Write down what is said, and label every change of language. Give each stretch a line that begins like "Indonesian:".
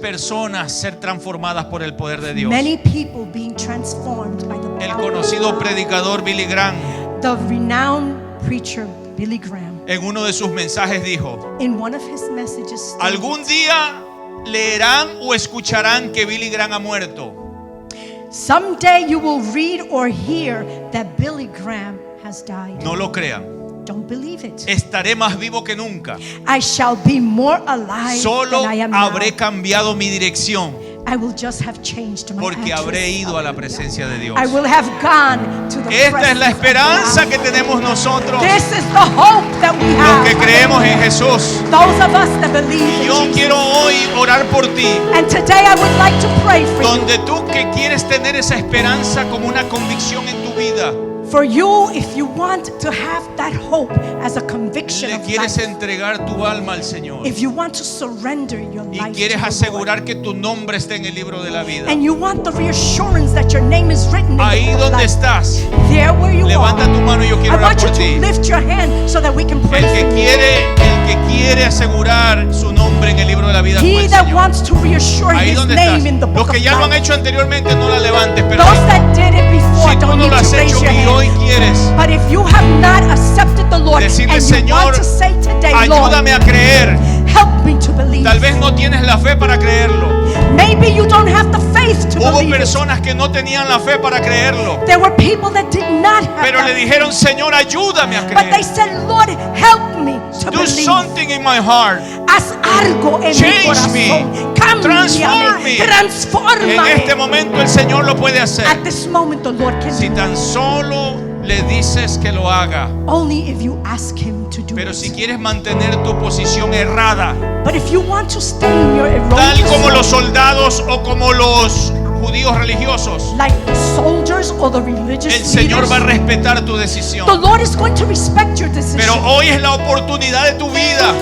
Spanish: personas ser transformadas por el poder de Dios.
English: many people being transformed by the
Spanish: El
English: power of
Spanish: conocido
English: God.
Spanish: predicador Billy Graham
English: The renowned preacher Billy Graham,
Spanish: en uno de sus mensajes dijo:
English: in one of his messages, stated,
Spanish: algún día leerán o escucharán que Billy Graham ha muerto.
English: someday you will read or hear that Billy Graham has died.
Spanish: No lo crean.
English: Don't believe it.
Spanish: Estaré más vivo que nunca.
English: I shall be more alive
Spanish: Solo
English: than I am now.
Spanish: habré cambiado mi dirección
English: I will just have changed my
Spanish: porque habré
English: address.
Spanish: ido a la presencia de Dios.
English: I will have gone to the
Spanish: Esta es la
English: presence of
Spanish: esperanza
English: God.
Spanish: que tenemos nosotros,
English: This is the hope that we
Spanish: los
English: have.
Spanish: que creemos en Jesús.
English: Those of us that believe in
Spanish: Yo
English: Jesus.
Spanish: quiero hoy orar por ti,
English: And today I would like to pray for you.
Spanish: donde tú que quieres tener esa esperanza como una convicción en tu vida,
English: For you, if you want to have that hope as a conviction
Spanish: le
English: of
Spanish: quieres
English: life.
Spanish: entregar tu alma al Señor
English: If you want to surrender your
Spanish: y
English: life
Spanish: quieres
English: to the
Spanish: asegurar
English: Lord,
Spanish: que tu nombre esté en el libro de la vida,
English: and you want the reassurance that your name is written in the
Spanish: ahí
English: book of
Spanish: donde
English: life,
Spanish: estás,
English: there where you
Spanish: levanta
English: are,
Spanish: tu mano y yo
English: I
Spanish: quiero orar
English: want you
Spanish: por
English: to
Spanish: ti.
English: lift your hand so that we can pray
Spanish: El
English: for you.
Spanish: que quiere asegurar su nombre en el libro de la vida con
English: He
Spanish: el
English: that
Spanish: Señor.
English: wants to reassure
Spanish: Ahí
English: his
Spanish: donde
English: name
Spanish: estás.
English: in the
Spanish: Los
English: book
Spanish: que
English: of
Spanish: ya lo han
English: life.
Spanish: hecho anteriormente no la levantes, pero
English: Those that did it before
Spanish: si tú
English: don't
Spanish: no
English: need
Spanish: lo has
English: to raise
Spanish: hecho
English: your
Spanish: y hoy
English: hand.
Spanish: quieres,
English: But if you have not accepted the Lord
Spanish: decirle,
English: and you
Spanish: Señor,
English: want to say today, Lord,
Spanish: ayúdame a creer.
English: help me to believe.
Spanish: Tal vez no tienes la fe para creerlo.
English: Maybe you don't have the faith to
Spanish: Hubo
English: believe it.
Spanish: personas que no tenían la fe para creerlo,
English: There were people that did not have
Spanish: pero
English: that
Spanish: le dijeron, Señor, ayúdame a
English: faith. But they
Spanish: creer.
English: said, Lord, help me to Do believe. something in my heart.
Spanish: Haz algo en mi
English: Change me.
Spanish: corazón.
English: Transform me.
Spanish: Cámbiame. Transfórmame. En este momento el Señor lo puede hacer.
English: At this moment, the Lord can
Spanish: Si
English: do it.
Spanish: tan solo le dices que lo haga.
English: Only if you ask Him to do
Spanish: Pero
English: it.
Spanish: si quieres mantener tu posición errada,
English: But if you want to stay in your
Spanish: tal
English: erroneous
Spanish: como los
English: way,
Spanish: soldados o como los judíos religiosos,
English: like the soldiers or the religious
Spanish: el Señor
English: leaders,
Spanish: va a respetar tu
English: the
Spanish: decisión.
English: Lord is going to respect your decision.
Spanish: Pero hoy es la oportunidad de tu vida.